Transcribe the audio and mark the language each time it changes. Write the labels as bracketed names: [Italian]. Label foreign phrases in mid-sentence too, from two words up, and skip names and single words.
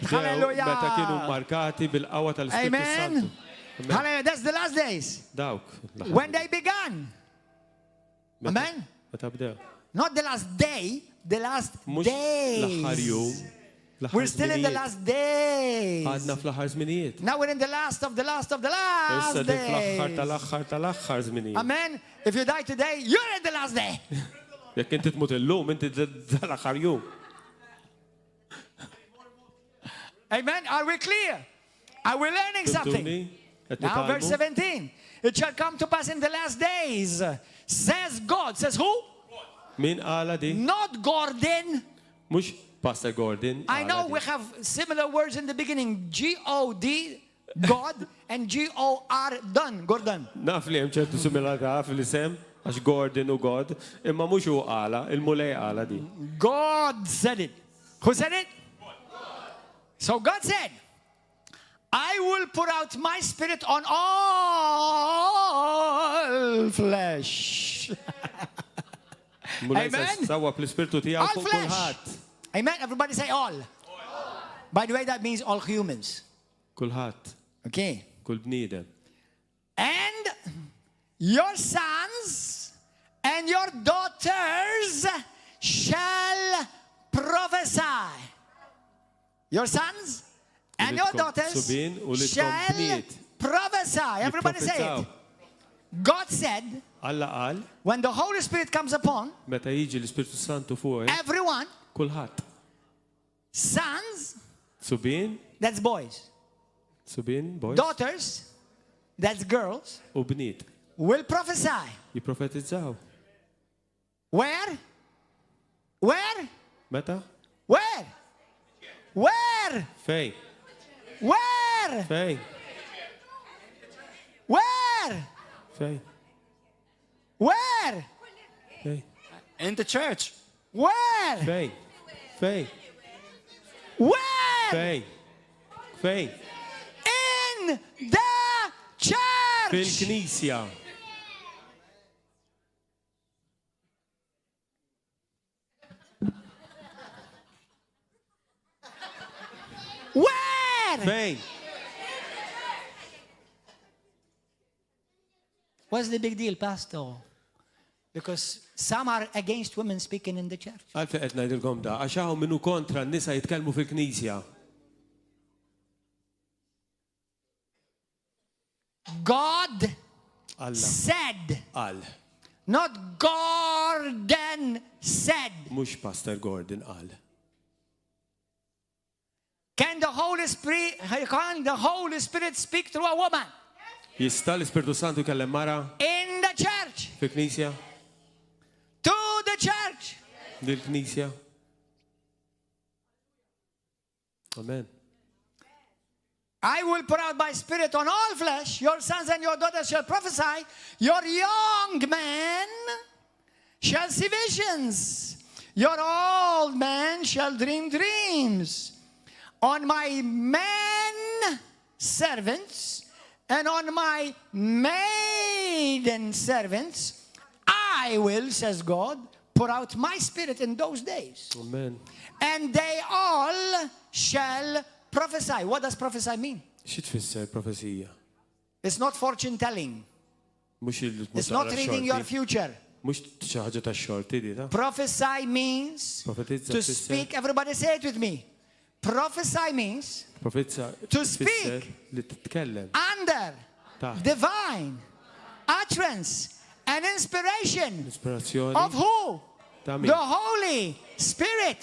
[English] Hallelujah. Amen. Hallelujah. That's the last days. When they began. Amen. Not the last day, the last days. We're still in the last days. [Maltese] Għadna fl-aħħar żminijiet. [English] Now we're in the last of the last of the last [Maltese] Issa dik fl-aħħar [English] days. [Maltese] tal-aħħar tal-aħħar żminijiet. [English] Amen. If you die today, you're in the last day. [Maltese] Jekk inti tmut illum, inti tal-aħħar jum. [English] Amen. Are we clear? Are we learning something? Now verse 17. It shall come to pass in the last days. Says God. Says who? [Maltese] Min qala di? [English] Not Gordon. [Maltese] Mhux Pastor Gordon. [English] I know we have similar words in the beginning. G-O-D, God, and G-O-R, done, Gordon. [Maltese] Naf li hemm ċertu similarità fil-isem għax Gordon u God, imma mhux hu qala, il-mulej qala di. [English] God said it. Who said it? So God said, I will pour out my spirit on all flesh. Amen. [Maltese] Sawa pl-ispirtu tiegħu fuq kulħadd. [English] Amen. Everybody say all. By the way, that means all humans. [Maltese] Kulħadd. [English] Okay. [Maltese] Kull bniedem. [English] And your sons and your daughters shall prophesy. Your sons and your daughters shall prophesy. Everybody say it. God said, when the Holy Spirit comes upon everyone, [Maltese] kulħadd. [English] Sons, [Maltese] subin, [English] that's boys. [Maltese] Subin, boys. [English] Daughters, that's girls. [Maltese] U bniet. [English] Will prophesy. [Maltese] Jipprofetizzaw. [English] Where? Where? [Maltese] Meta? [English] Where? Where? [Maltese] Fejn. [English] Where? [Maltese] Fejn. [English] Where? [Maltese] Fejn. [English] Where? [Maltese] Fejn. [English] In the church. Where? [Maltese] Fejn. Fejn. [English] Where? [Maltese] Fejn. Fejn. [English] In the church. [Maltese] Fil-Knisja. [English] Where? [Maltese] Fejn. [English] What's the big deal, Pastor? Because some are against women speaking in the church. [Maltese] Għalfejn qed ngħidilkom da, għax hawn minnu kontra n-nisa jitkellmu fil-Knisja. [English] God [Maltese] Allah [English] said. [Maltese] Qal. [English] Not Gordon said. [Maltese] Mhux Pastor Gordon qal. [English] Can the Holy Spirit speak through a woman? [Maltese] Jista' l-Ispirtu Santu jkellem mara? [English] In the church. [Maltese] Fil-Knisja? [English] To the church. [Maltese] Dil-Knisja? [English] Amen. I will pour out my spirit on all flesh. Your sons and your daughters shall prophesy. Your young men shall see visions. Your old men shall dream dreams. On my men servants and on my maiden servants, I will, says God, pour out my spirit in those days. Amen. And they all shall prophesy. What does prophesy mean? [Maltese] Xi tfisser profezija? [English] It's not fortune telling. It's not reading your future. [Maltese] Mhux xi ħaġa tax-xorti di ta? [English] Prophesy means to speak. Everybody say it with me. Prophesy means to speak under divine utterance and inspiration of who? The Holy Spirit.